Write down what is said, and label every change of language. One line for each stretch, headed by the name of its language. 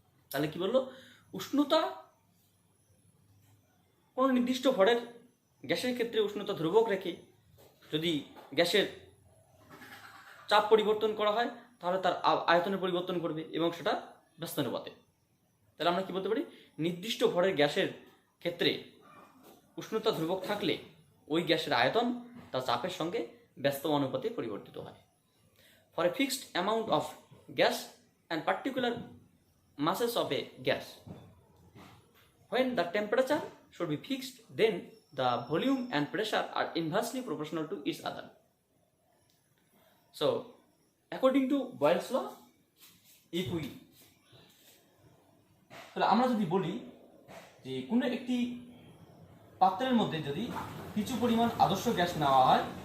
Bangla: তাহলে কি বললো, উষ্ণতা কোনো নির্দিষ্ট ভরের গ্যাসের ক্ষেত্রে উষ্ণতা ধ্রুবক রেখে যদি গ্যাসের চাপ পরিবর্তন করা হয় তাহলে তার আয়তনের পরিবর্তন করবে এবং সেটা ব্যস্তানুপাতে। তাহলে আমরা কি বলতে পারি, নির্দিষ্ট ভরের গ্যাসের ক্ষেত্রে উষ্ণতা ধ্রুবক থাকলে ওই গ্যাসের আয়তন তার চাপের সঙ্গে ব্যস্ত অনুপাতে পরিবর্তিত হয়।
English: For a fixed amount of gas and particular masses of a gas. When the temperature should be fixed, then the volume and pressure are inversely proportional to each other. So, according to Boyle's law, if we
Bangla: তাহলে আমরা যদি বলি যে কোনো একটি পাত্রের মধ্যে যদি কিছু পরিমাণ আদর্শ গ্যাস নেওয়া হয়